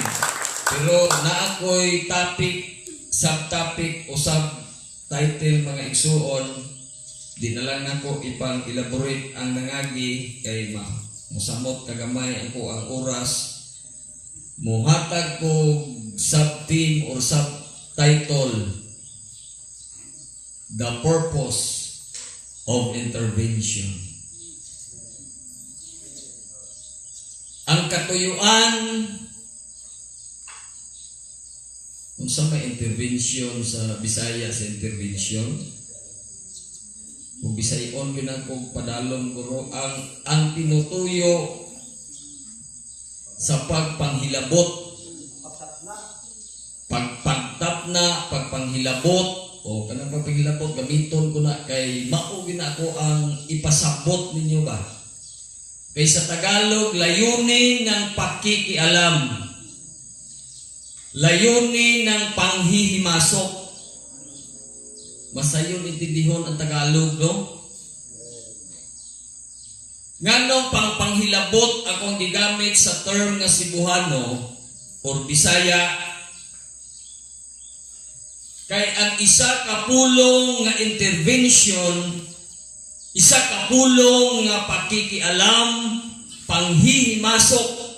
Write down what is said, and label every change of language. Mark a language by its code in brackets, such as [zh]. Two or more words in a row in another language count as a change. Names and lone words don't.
[ceb] Pero naakoy topic, subtopic o subtitle mga igsuon, di na lang nako ipang elaborate ang nangagi kay musamot kagamay ako ang oras. Muhatag ko [en] sub-theme or subtitle, The Purpose of Intervention. [ceb] Ang katuyuan kung sa may intervention sa Bisaya sa intervention, kung Bisayon yun ako padalong guro, ang tinutuyo sa pagpanghilabot, pagpagtapna, pagpanghilabot, o kanang pagpanghilabot, gamiton ko na kay maugin ako ang ipasabot ninyo ba? [tl] Kay sa Tagalog, layunin ng pakikialam, layunin ng panghihimasok. [ceb] Masayon intindihon ang Tagalog, no? Nganong panghilabot akong gigamit sa term nga Cebuano or Bisaya, kay ang isa ka pulong nga intervention, isa ka pulong nga [tl] pakikialam, panghihimasok.